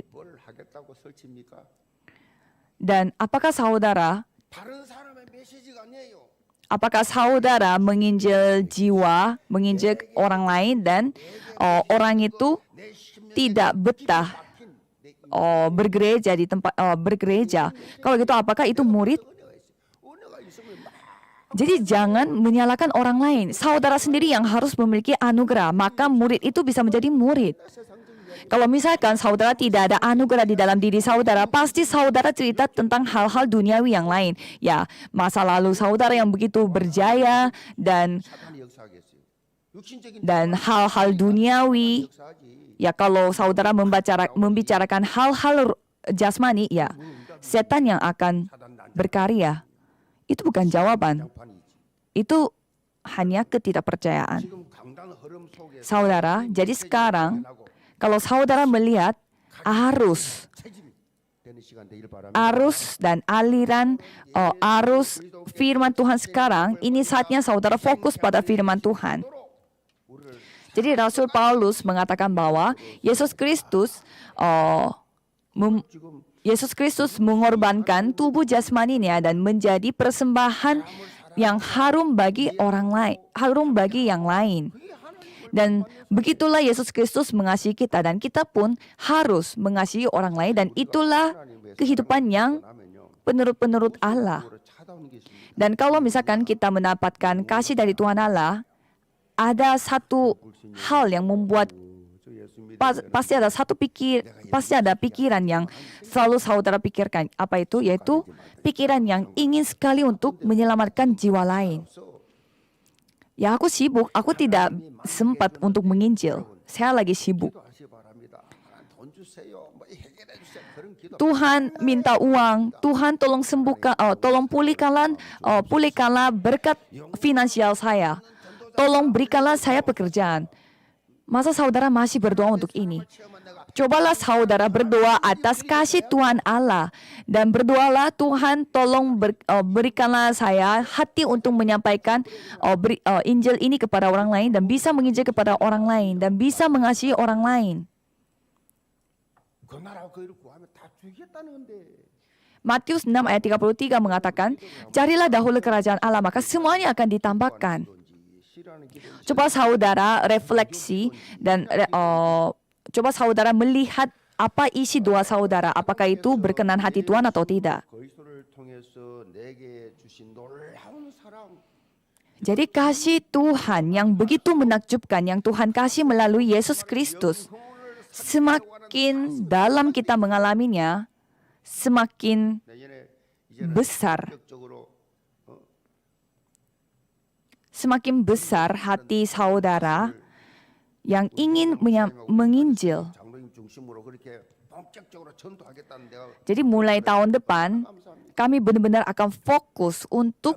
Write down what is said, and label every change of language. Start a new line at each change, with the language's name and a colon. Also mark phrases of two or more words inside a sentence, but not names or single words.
Korean: 뭘 하겠다고 설칩니까?
Indonesian: Dan apakah saudara
Korean: 다른 사람의 메시지가 아니에요.
Indonesian: apakah saudara menginjil jiwa, menginjil orang lain dan orang itu
Korean: 내 심령에
Indonesian: tidak betah
Korean: 박힌 내
Indonesian: bergereja di tempat bergereja. Kalau gitu apakah itu murid?
Korean: 은혜가 있으면 막
Indonesian: Jadi jangan menyalahkan orang lain. Saudara sendiri yang harus memiliki anugerah, maka murid itu bisa menjadi murid. Kalau misalkan saudara tidak ada anugerah di dalam diri saudara, pasti saudara cerita tentang hal-hal duniawi yang lain. Ya, masa lalu saudara yang begitu berjaya dan
Korean: 사단이 역사하겠어요. 육신적인
Indonesian: hal-hal duniawi.
Korean: 역사하지.
Indonesian: Ya, kalau saudara membicarakan hal-hal jasmani, ya, setan yang akan
Korean: 사단 난
Indonesian: berkarya. Itu bukan jawaban.
Korean: 장판이지.
Indonesian: Itu hanya ketidakpercayaan.
Korean: 지금 강단 흐름 속에
Indonesian: Saudara, jadi sekarang kalau saudara melihat arus
Korean: 되는 시간 되길 바랍니다.
Indonesian: arus dan aliran arus firman Tuhan sekarang, ini saatnya saudara fokus pada firman Tuhan. Jadi Rasul Paulus mengatakan bahwa Yesus Kristus
Korean: 지금
Indonesian: Yesus Kristus mengorbankan tubuh jasmaninya dan menjadi persembahan yang harum bagi orang lain, harum bagi yang lain. Dan begitulah Yesus Kristus mengasihi kita dan kita pun harus mengasihi orang lain dan itulah kehidupan yang penurut-penurut Allah.
Korean: 찾아오는 게 있습니다.
Indonesian: Dan kalau misalkan kita mendapatkan kasih dari Tuhan Allah, ada satu hal yang membuat
Korean: 저 예수 믿
Indonesian: pasti ada pikiran yang selalu saudara pikirkan. Apa itu? Yaitu pikiran yang ingin sekali untuk menyelamatkan jiwa lain. Ya, aku sibuk, aku tidak sempat untuk menginjil. Saya lagi sibuk.
Korean: 기도하시기 바랍니다. 하나님 돈 주세요. 뭐 해결해 주세요. 그런 기도.
Indonesian: Tuhan minta uang, Tuhan tolong sembuhkan, tolong pulihkanlah berkat finansial saya. Tolong berikanlah saya pekerjaan. Masa saudara masih berdoa untuk ini? Cobalah saudara berdoa atas kasih Tuhan Allah dan berdoalah Tuhan tolong berikanlah saya hati untuk menyampaikan Injil ini kepada orang lain dan bisa menginjil kepada orang lain dan bisa mengasihi orang lain.
Korean: 그 나라와 그 일을 구하면 다 주겠다는 건데.
Indonesian: Matius 6 ayat 33 mengatakan, carilah dahulu kerajaan Allah maka semuanya akan ditambahkan.
Korean: 싫어하는 기도.
Indonesian: Coba saudara refleksi dan coba saudara melihat apa isi doa saudara, apakah itu berkenan hati Tuhan atau tidak.
Korean: 그리스도를 통해서 내게 주신 놀라운 사랑.
Indonesian: Jadi kasih Tuhan yang begitu menakjubkan yang Tuhan kasih melalui Yesus Kristus, semakin dalam kita mengalaminya, semakin
Korean: 내년에 이제는
Indonesian: besar.
Korean: 적극적으로
Indonesian: Semakin besar hati saudara yang ingin menginjil.
Korean: 장로님 중심으로 그렇게 본격적으로 전도하겠다는 내가
Indonesian: Jadi mulai tahun depan, kami benar-benar akan fokus untuk